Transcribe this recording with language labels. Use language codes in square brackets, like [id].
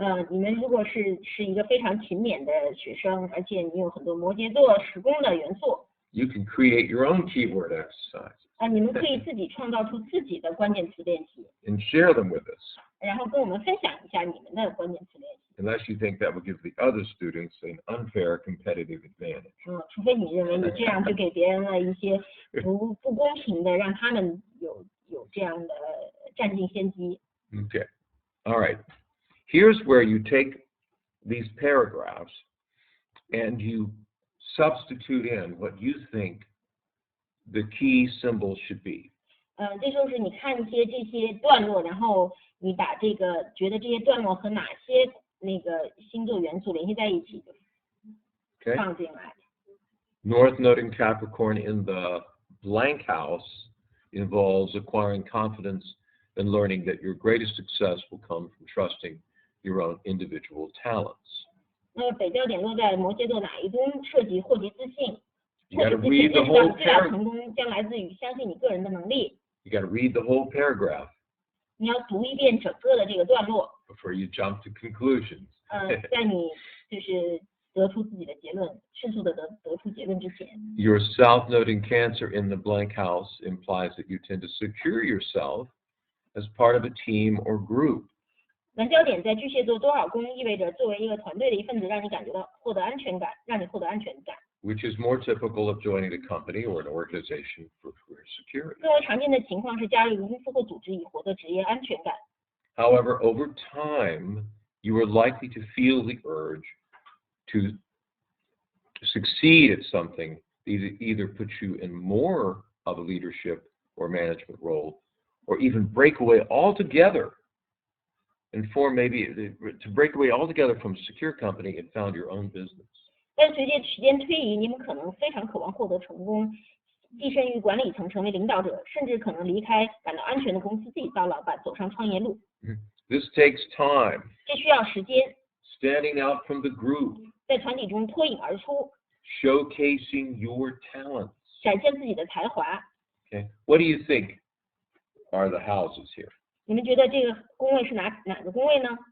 [zh] 你们如果是一个非常勤勉的学生，而且你有很多摩羯座、时宫的元素， [en] you can create your own keyword exercises [zh] 你们可以自己创造出自己的关键词练习， [en] and share them with us, [zh] 然后跟我们分享一下你们的关键词练习。 [en] unless you think that will give the other students an unfair competitive advantage. [zh] 除非你认为你这样就给别人了一些不公平的，让他们有这样的占尽先机。 [en] Okay. All right. Here's where you take these paragraphs and you substitute in what you think the key symbols should be. [zh] 这就是你看一些这些段落，然后你把觉得这些段落和哪些那个星座元素联系在一起， [en] Okay. [zh] 放进来。 [en] North Node in Capricorn in the blank house involves acquiring confidence and learning that your greatest success will come from trusting your own individual talents. [zh] 那北焦点落在摩羯座哪一宫，涉及获得自信。 [en] You got to [zh] 或者是 [en] read the [zh] 显示到你 [en] whole [zh] 最大 [en] paragraph. [zh] 成功将来自于相信你个人的能力。 [en] You got to read the whole paragraph [zh] 你要读一遍整个的这个段落， [en] before you jump to conclusions. [zh] 在你就是得出自己的结论，迅速的得出结论之前。 [en] Your South Node in Cancer in the blank house implies that you tend to secure yourself as part of a team or group. [zh] 南焦点在巨蟹座多少宫，意味着作为一个团队的一份子，让你感觉到获得安全感，让你获得安全感。 [en] which is more typical of joining a company or an organization for career security. [zh] 更为常见的情况是加入公司或组织以获得职业安全感。 [en] However, over time, you are likely to feel the urge to succeed at something that either puts you in more of a leadership or management role, or even break away altogether and form maybe to break away altogether from a secure company and found your own business. [zh] 但随着时间推移，你们可能非常渴望获得成功，跻身于管理层，成为领导者，甚至可能离开感到安全的公司，自己造老板，走上创业路。 [en] This takes time. [zh] 这需要时间， [en] Standing out from the group, [zh] 在团体中脱颖而出， [en] showcasing your talents. [zh] 展现自己的才华。 [en] Okay, what do you think are the houses here? [zh] 你们觉得这个宫位是哪个宫位呢？